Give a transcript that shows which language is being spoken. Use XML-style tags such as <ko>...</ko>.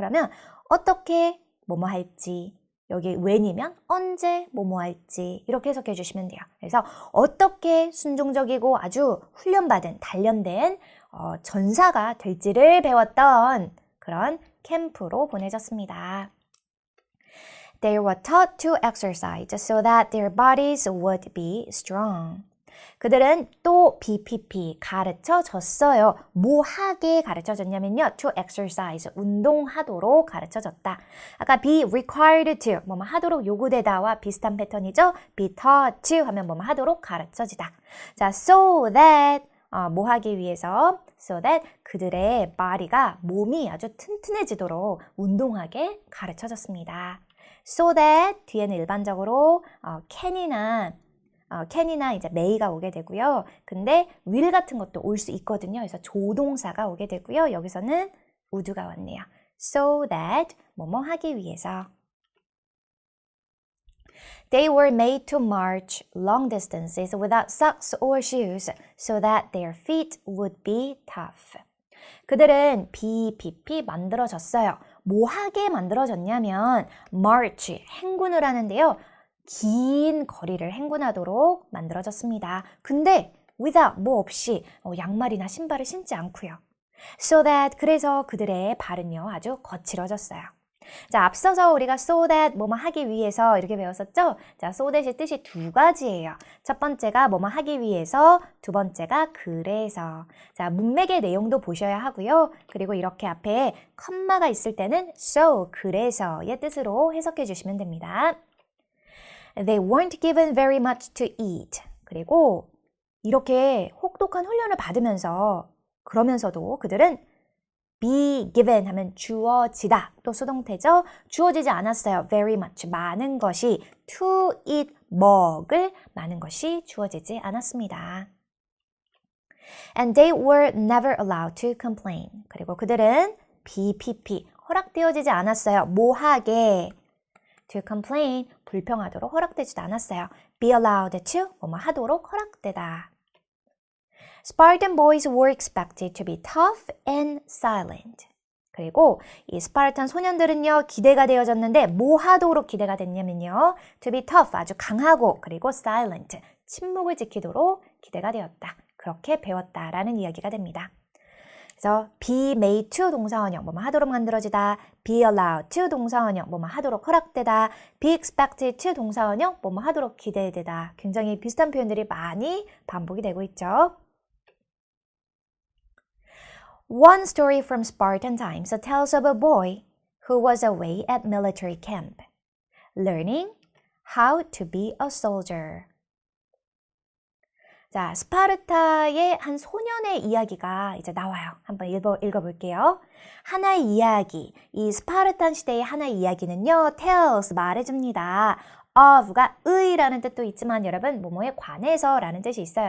<ko>그러면 어떻게 뭐뭐 할지, 여기 when이면 언제 뭐뭐 할지 이렇게 해석해 주시면 돼요. 그래서 어떻게 순종적이고 아주 훈련받은, 단련된 전사가 될지를 배웠던 그런 캠프로 보내졌습니다.</ko> <en>They were taught to exercise so that their bodies would be strong.</en> <ko>그들은 또 BPP 가르쳐줬어요. 뭐 하게 가르쳐줬냐면요.</ko> <en>To exercise,</en> <ko>운동하도록 가르쳐줬다. 아까</ko> <en>be required to,</en> <ko>뭐뭐 하도록 요구되다와 비슷한 패턴이죠.</ko> <en>be taught to</en> <ko>하면 뭐뭐 하도록 가르쳐지다. 자,</ko> <en>so that,</en> <ko>뭐 하기 위해서 so that 그들의 body가 몸이 아주 튼튼해지도록 운동하게 가르쳐졌습니다.</ko> <en>So that</en> <ko>뒤에는 일반적으로 can이나 이제 may가 오게 되고요. 근데 will 같은 것도 올 수 있거든요. 그래서 조동사가 오게 되고요. 여기서는 would가 왔네요.</ko> <en>So that</en> <ko>뭐뭐 하기 위해서.</ko> <en>They were made to march long distances without socks or shoes so that their feet would be tough.</en> <ko>그들은 BPP 만들어졌어요. 뭐 하게 만들어졌냐면 march, 행군을 하는데요. 긴 거리를 행군하도록 만들어졌습니다. 근데 without, 뭐 없이 양말이나 신발을 신지 않고요. So that, 그래서 그들의 발은요 아주 거칠어졌어요. 자, 앞서서 우리가</ko> <en>so that</en> <ko>뭐뭐 하기 위해서 이렇게 배웠었죠? 자,</ko> <en>so that</en> <ko>의 뜻이 두 가지예요. 첫 번째가 뭐뭐 하기 위해서, 두 번째가 그래서. 자, 문맥의 내용도 보셔야 하고요. 그리고 이렇게 앞에 컴마가 있을 때는 so, 그래서의 뜻으로 해석해 주시면 됩니다.</ko> <en>They weren't given very much to eat.</en> <ko>그리고 이렇게 혹독한 훈련을 받으면서 그러면서도 그들은</ko> <en>be given</en> <ko>하면 주어지다. 또 수동태죠. 주어지지 않았어요.</ko> <en>very much</en> <ko>많은 것이</ko> <en>to eat</en> <ko>먹을 많은 것이 주어지지 않았습니다.</ko> <en>And they were never allowed to complain.</en> <ko>그리고 그들은 BPP 허락되어지지 않았어요. 뭐 하게?</ko> <en>To complain,</en> <ko>불평하도록 허락되지도 않았어요.</ko> <en>Be allowed to,</en> <ko>뭐뭐 하도록 허락되다.</ko> <en>Spartan boys were expected to be tough and silent.</en> <ko>그리고 이 스파르탄 소년들은요, 기대가 되어졌는데 뭐 하도록 기대가 됐냐면요.</ko> <en>To be tough,</en> <ko>아주 강하고 그리고 silent, 침묵을 지키도록 기대가 되었다. 그렇게 배웠다라는 이야기가 됩니다. 그래서</ko> <en>be made to</en> <ko>동사원형 뭐뭐 하도록 만들어지다,</ko> <en>be allowed to</en> <ko>동사원형 뭐뭐 하도록 허락되다,</ko> <en>be expected to</en> <ko>동사원형 뭐뭐 하도록 기대되다. 굉장히 비슷한 표현들이 많이 반복이 되고 있죠.</ko> <en>One story from Spartan times tells of a boy who was away at military camp, learning how to be a soldier.</en> <ko>자, 스파르타의 한 소년의 이야기가 이제 나와요. 한번 읽어볼게요. 하나의 이야기, 이 스파르탄 시대의 하나의 이야기는요, tells, 말해줍니다. of가 의라는 뜻도 있지만 여러분, 뭐뭐에 관해서 라는 뜻이 있어요.</ko>